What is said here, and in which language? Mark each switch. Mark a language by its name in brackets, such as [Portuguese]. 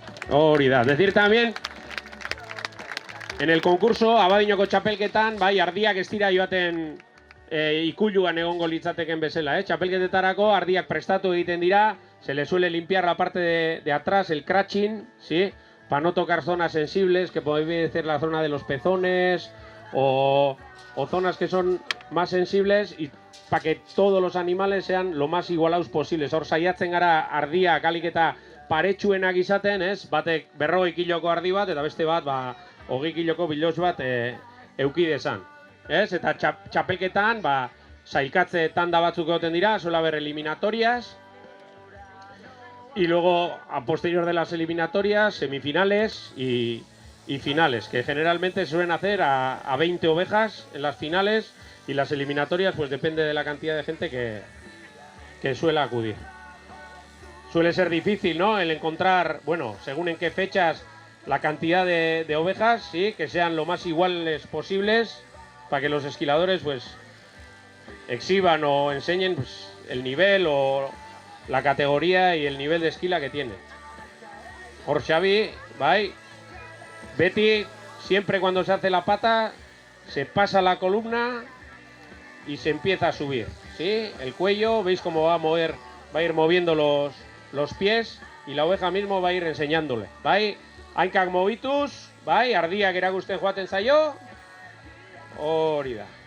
[Basque] Hori da, [Spanish] decir también En el concurso, [Basque] Abadiñoko txapelketan, bai, ardiak ez dira joaten ikuluan egongo litzateken bezala, Txapelketetarako ardiak prestatu egiten dira, [Spanish] se le suele limpiar la parte de atrás, el crutching, [Basque] ¿sí? [Spanish] Para no tocar zonas sensibles, que puede ser la zona de los pezones o zonas que son más sensibles, y para que todos los animales sean lo más igualados posibles. [Basque] Hor saiatzen gara ardiak alik eta paretsuenak izaten, batek 40 kiloko ardi bat, eta beste bat 20 kiloko bilos bat euki dezan. Eta txapelketan, sailkatze tanda batzuk egoten dira, [Spanish] suele haber eliminatorias, y luego, a posterior de las eliminatorias, semifinales y finales, que generalmente se suelen hacer a 20 ovejas en las finales, y las eliminatorias, pues depende de la cantidad de gente que suele acudir. Suele ser difícil, ¿no?, el encontrar, bueno, según en qué fechas, la cantidad de ovejas, sí, que sean lo más iguales posibles, para que los esquiladores, pues, exhiban o enseñen, pues, el nivel o la categoría y el nivel de esquila que tienen. Hor Xavi, bai, Betty, siempre cuando se hace la pata, se pasa la columna y se empieza a subir, ¿sí? El cuello, veis cómo va a ir moviendo los pies, y la oveja mismo va a ir enseñándole, bai? [Basque] Hainkak mobituz, bai, ardiak erakusten joaten zaio, hori da.